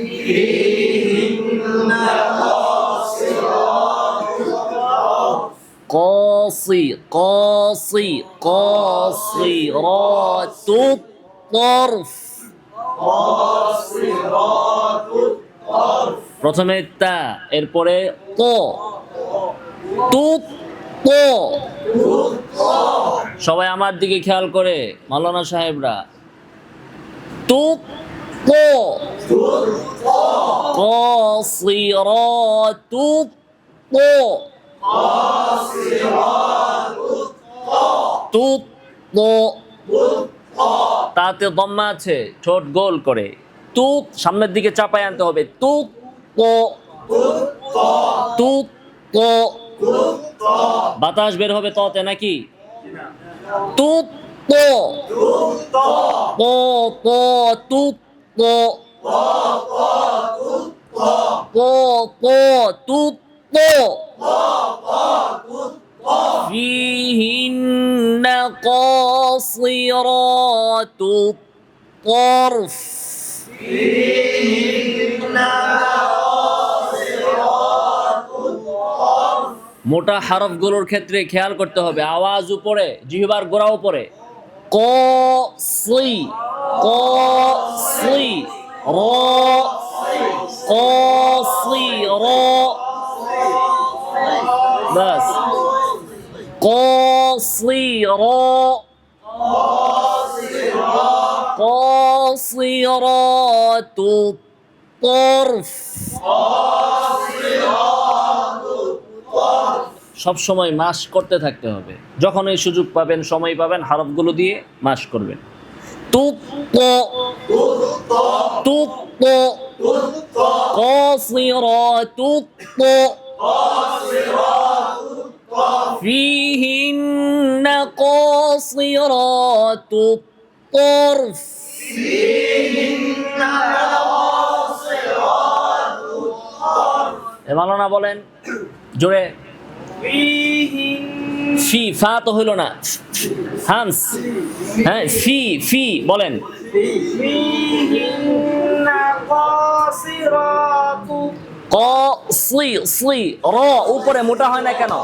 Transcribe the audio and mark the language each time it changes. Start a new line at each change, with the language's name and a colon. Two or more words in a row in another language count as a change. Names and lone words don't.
Bangla: কাসি কাসি কাসিরাতুত তরফ। প্রথমে তা, এরপরে ত, তুত ত। সবাই আমার দিকে খেয়াল করে, মাওলানা সাহেবরা। তুত ত, কাসিরাতুত ত, তুত ত। তাতে দম্মা আছে, ঠোঁট গোল করে। তুত সামনের দিকে চাপায় আনতে হবে। তুত ত, তুত ত। বাতাস বের হবে ততে নাকি? তুত ত, ত ত, তুত ত, ত ত, তুত ত। ফিহিন্না কাসিরাতুত তরফ। মোটা হরফগুলোর ক্ষেত্রে খেয়াল করতে হবে, আওয়াজ উপরে, জিহ্বার গোড়া উপরে। ক সি, ক সি, র, ক সি র, বাস। ক সি র, কাসিরাতুত তরফ। সব সময় মাস করতে থাকতে হবে। যখন এই সুযোগ পাবেন, সময় পাবেন, হরফগুলো দিয়ে মাস করবেন। তুত ত, তুত ত, কাসিরাতুত ত, ফিহিন্না কাসিরাতুত তরফ। মাওলানা বলেন জোরে। ফি, ফা তো হইল না, হামস। হ্যাঁ, ফি ফি বলেন। ক সি সি র, উপরে মোটা হয় না কেন?